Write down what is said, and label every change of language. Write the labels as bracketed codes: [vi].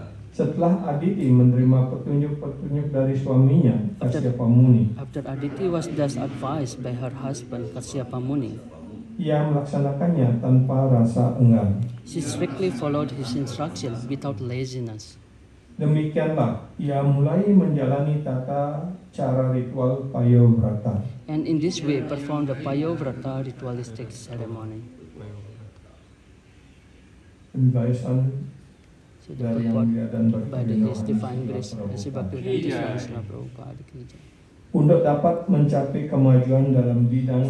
[id] setelah Aditi menerima petunjuk-petunjuk dari suaminya Kasyapamuni, [en] after Aditi was thus advised by her husband Kasyapamuni, [id] ia melaksanakannya tanpa rasa enggan. [en] she strictly followed his instruction without laziness. [id] Demikianlah ia mulai menjalani tata cara ritual Payovrata. [en] And in this way performed the Payovrata ritualistic ceremony. [id] Pembahasan [en] So the [id] dari Yang [en] purport [id] Mulia dan [en] by the His Divine Grace, Sri Bhaktivedanta Swami Prabhupada ki jai. [id] Untuk dapat mencapai kemajuan dalam bidang